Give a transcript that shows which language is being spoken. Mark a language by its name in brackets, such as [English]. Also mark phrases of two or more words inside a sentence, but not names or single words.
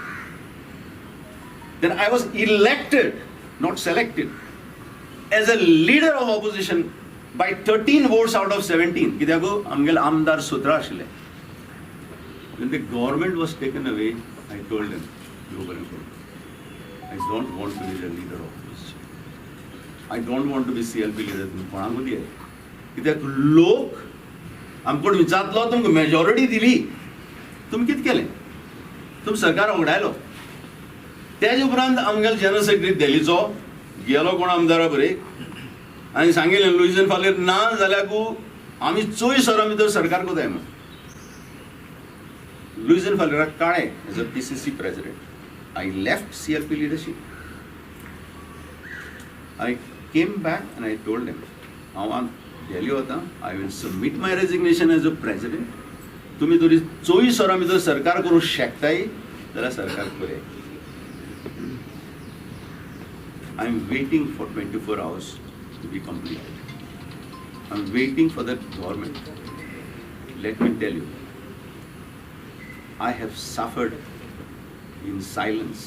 [English] Then I was elected, not selected, as a leader of opposition by 13 votes out of 17. [Konkani] Kidago amgel amdar sutra ashile. [English] When the government was taken away, I told them, I don't want to be the leader of opposition. I don't want to be CLP leader. [Konkani] कित्याक लोक आमकडे विचारलो तुमकां मेजॉरिटी दिली तुमी कितें केलें तुमी सरकार उगडायलो तेजे उपरांत आमगेलो [English] general secretary [Konkani] दिल्लीचो गेलो कोण आमदारा बरेक आनी सांगिल्लें लुईजन फालेर ना जाल्यार आमी 24 वरां भितर सरकार कोताय म्हण लुईजन फालेराक काळें [English] as a PCC president I left CLP leadership. I came back and I told them [Konkani] हांव Delhi होता, [English] I will submit my resignation as a president. [Konkani] तुम्ही तरी 24 वरां भितर सरकार करूं शकताय जाल्यार सरकार करूं. [English] I am waiting for 24 hours to be completed. I am waiting for the government. Let me tell you, I have suffered in silence.